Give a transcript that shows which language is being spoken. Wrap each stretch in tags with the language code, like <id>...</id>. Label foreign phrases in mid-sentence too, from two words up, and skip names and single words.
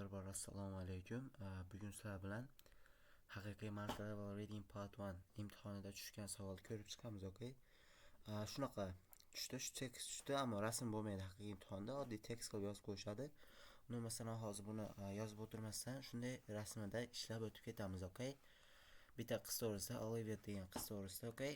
<uz>Assalomu alaykum. Bugun sizlar bilan haqiqiy</uz> <en>multi-level reading part 1</en> <uz>imtihonida tushgan savol ko'rib chiqamiz, okay? Shunaqa tushdi, shu tekst tushdi, ammo rasm bo'lmaydi haqiqiy imtihonda. Oddiy tekst qilib yozib qo'yishadi. Uni masalan hozir buni yozib o'tirmasdan shunday rasmida ishlab o'tib ketamiz, okay? Bitta qiz to'g'risida, Olivia degan qiz to'g'risida, okay?</uz>